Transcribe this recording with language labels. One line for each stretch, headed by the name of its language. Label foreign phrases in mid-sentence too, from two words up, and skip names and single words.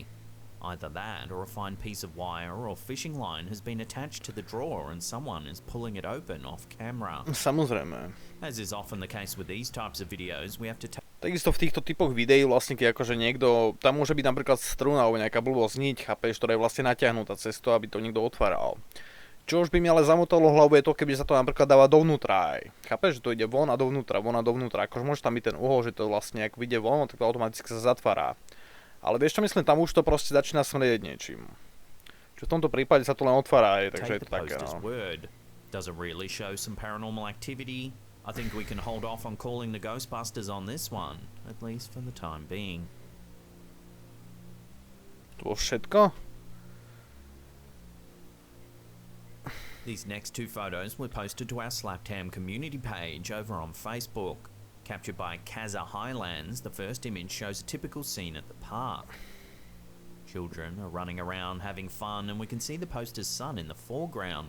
English: Either that, or a fine piece of wire or fishing line has been attached to the drawer and someone is pulling it open off camera.
Slovak: Samozrejme.
English: As is often the case with these types of videos, we have to
Slovak: Takisto v týchto typoch videí vlastne, keď akože niekto, tam môže byť napríklad struna alebo nejaká blbosť niť, chápeš, ktorá je vlastne natiahnutá cez to, aby to niekto otváral. Čo už by mi ale zamotalo hlavu je to, keby sa to napríklad dáva dovnútra aj. Chápeš, že to ide von a dovnútra, von a dovnútra. Akože môže tam byť ten uhol, že to vlastne, ak vyjde von, tak to automaticky sa zatvára. Ale vieš čo myslím, tam už to proste začína smrieť niečím. Čo v tomto prípade sa to len otvára aj, takže je to také, no.
English: Does it really show some paranormal activity? I think we can hold off on calling the Ghostbusters on this one, at least for the time being.
Slovak: To bolo všetko?
English: These next two photos were posted to our Slaptam community page over on Facebook. Captured by Kaza Highlands, the first image shows a typical scene at the park. Children are running around having fun and we can see the poster's son in the foreground.